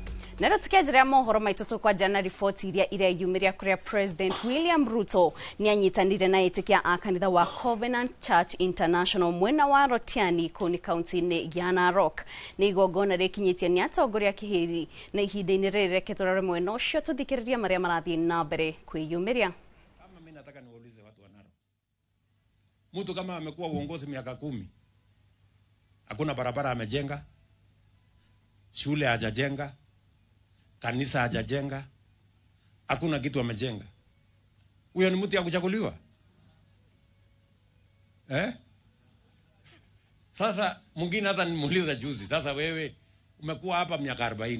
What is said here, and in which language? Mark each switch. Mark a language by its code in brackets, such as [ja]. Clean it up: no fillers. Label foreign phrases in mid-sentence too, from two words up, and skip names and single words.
[ki] Nero tukianjiria mohoro maitu tukwajana riboti iria yumiria kuria President William Ruto ni anyitanire na itikia a kanitha wa Covenant Church International mwena wa Rotiani kuni kaunti-ini ya Narok. Ni igongona rikinyitie ni atongoria kihiri na ihinda-ini riri ketorore mwena ucio tuthikiriria maria marathii na mbere kwiyumiria. [sw] Kama mimi nataka niwaulize watu wa Narok. Mtu kama amekuwa uongozi miaka 10, hakuna barabara amejenga, shule hajajenga, kanisa hajajenga, hakuna kitu amejenga. Huyo ni mtu ya kuchaguliwa? Sasa mwingine hata nimuuliza juzi, sasa wewe umekuwa hapa miaka 40.